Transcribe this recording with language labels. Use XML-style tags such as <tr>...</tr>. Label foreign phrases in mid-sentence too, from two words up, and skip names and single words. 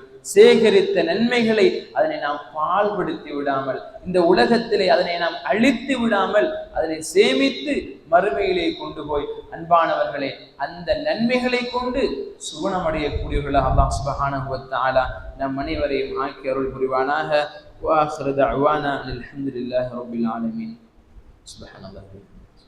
<ta>சேகரித்த நன்மைகளை அதனை நாம் பாழ்படுத்தி விடாமல், இந்த உலகத்திலே அதனை நாம் அழித்து விடாமல், அதனை சேமித்து மறுமையிலே கொண்டு போய் அன்பானவர்களே அந்த நன்மைகளை கொண்டு சுவனமடையக்கூடியவர்களாக அல்லாஹ்</ta> <ar>سبحانه وتعالى</ar> <ta>நம் அனைவரையும் ஆக்கி அருள் புரிவானாக.</ta> <ar>وآخر دعوانا الحمد لله رب العالمين. سبحان الله.</ar>